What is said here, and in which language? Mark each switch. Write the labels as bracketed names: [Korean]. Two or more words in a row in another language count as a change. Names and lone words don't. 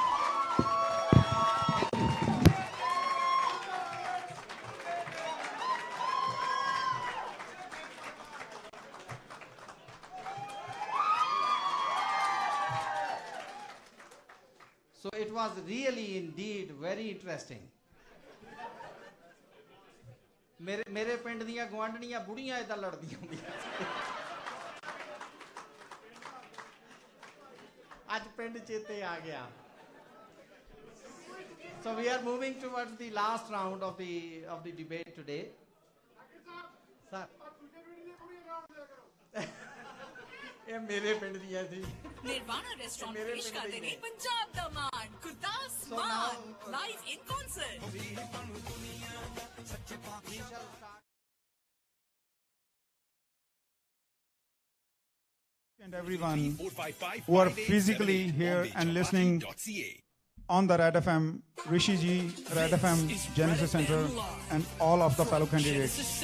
[English] So it was really indeed very interesting. [Punjabi] ਮੇਰੇ ਪਿੰਡ ਦੀਆਂ ਗਵਾਂਢਣੀਆਂ ਬੁੜੀਆਂ ਇਦਾਂ ਲੜਦੀਆਂ ਹੁੰਦੀਆਂ ਸੀ ਅੱਜ ਪਿੰਡ ਚੇਤੇ ਆ ਗਿਆ [English] So we are moving towards the last round of the debate today. Sir. [Punjabi] ਇਹ ਮੇਰੇ ਪਿੰਡ ਦੀਆਂ ਸੀ ਨਿਰਵਾਣਾ ਰੈਸਟੋਰੈਂਟ ਪੇਸ਼ ਕਰਦੇ ਨੇ ਪੰਜਾਬ ਦਾ ਮਾਣ ਗੁਰਦਾਸ ਮਾਨ [English] live in concert And everyone who are physically here and listening on the Red FM, Rishi ji, Red FM, Genesis Center, and all of the fellow candidates.